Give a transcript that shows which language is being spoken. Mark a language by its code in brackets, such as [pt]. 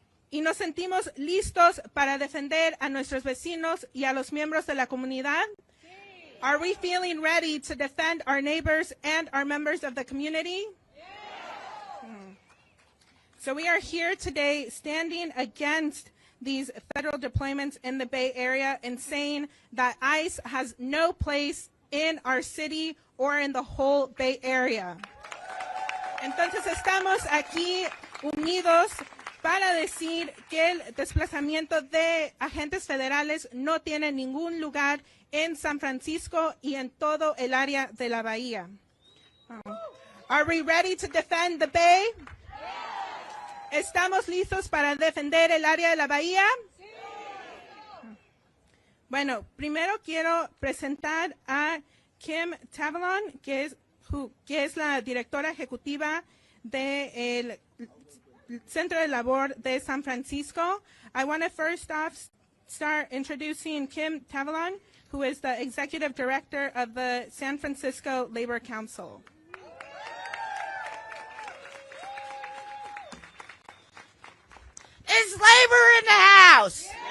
[es] ¿Y nos sentimos listos para defender a nuestros vecinos y a los miembros de la comunidad? [en] Are we feeling ready to defend our neighbors and our members of the community? So we are here today standing against these federal deployments in the Bay Area and saying that ICE has no place in our city or in the whole Bay Area. [es] Entonces estamos aquí unidos para decir que el desplazamiento de agentes federales no tiene ningún lugar en San Francisco y en todo el área de la bahía. [en] Are we ready to defend the Bay? [es] ¿Estamos listos para defender el área de la bahía? Bueno, primero quiero presentar a Kim Tavalon, que es la directora ejecutiva del Centro de Labor de San Francisco. [en] I want to first off start introducing Kim Tavalon, who is the executive director of the San Francisco Labor Council. Is labor in the house?